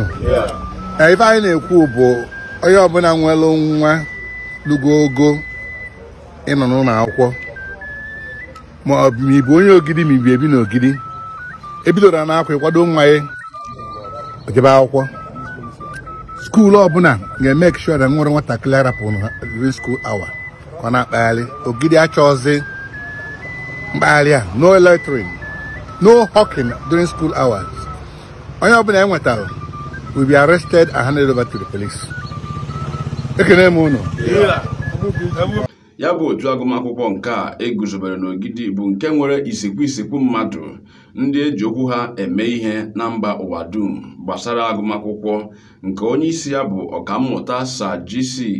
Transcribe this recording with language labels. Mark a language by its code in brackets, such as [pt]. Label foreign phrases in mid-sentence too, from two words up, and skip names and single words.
[ig] Ife anyị na-ekwu bụ onye ọbụla nwere nwa lugo ogo ịnọ n'ụlọ akwụkwọ ma ọ bụ ibu onye Ogidi ma ibu ebi n'Ogidi ebidoro n'akwa ịkwado nwa ya ojebe akwụkwọ. Skuulu ọbụla ga-eme sure na nwere nwatakịrị arapụ [en] during school hour [ig] ka ọ na-akpagharị. Ogidi achọghịzị mkpagharị a, [en] no loitering, no hawking during school hours. [ig] Onye ọbụla enwetara [en] will be arrested and handed over to the police. [ig] Ekene m unu. Ya bụ otu agụmakwụkwọ nke a eguzobere n'Ogidi bụ nke nwere isikwu mmadụ ndị eji okwu ha eme ihe na mba ụwa dum gbasara agụmakwụkwọ, nke onye isi ya bụ Ọkammụta Sir G.C.